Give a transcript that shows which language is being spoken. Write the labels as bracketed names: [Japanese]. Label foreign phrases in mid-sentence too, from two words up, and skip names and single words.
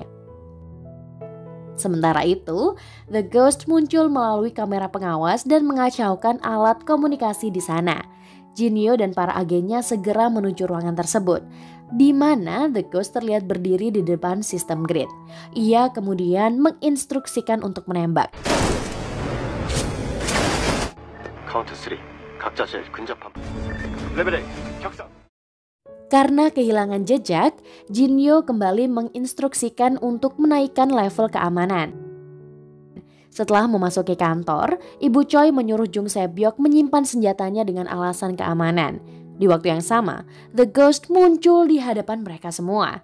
[Indonesian] Sementara itu, The Ghost muncul melalui kamera pengawas dan mengacaukan alat komunikasi di sana. Jinyo dan para agennya segera menuju ruangan tersebut, di mana The Ghost terlihat berdiri di depan sistem grid. Ia kemudian menginstruksikan untuk menembak. [Korean] 카운트 3 각자 제일 근접함 레벨 A 격상. [Indonesian] Karena kehilangan jejak, Jinyo kembali menginstruksikan untuk menaikkan level keamanan. Setelah memasuki kantor, Ibu Choi menyuruh Jung Se-byok menyimpan senjatanya dengan alasan keamanan. Di waktu yang sama, The Ghost muncul di hadapan mereka semua.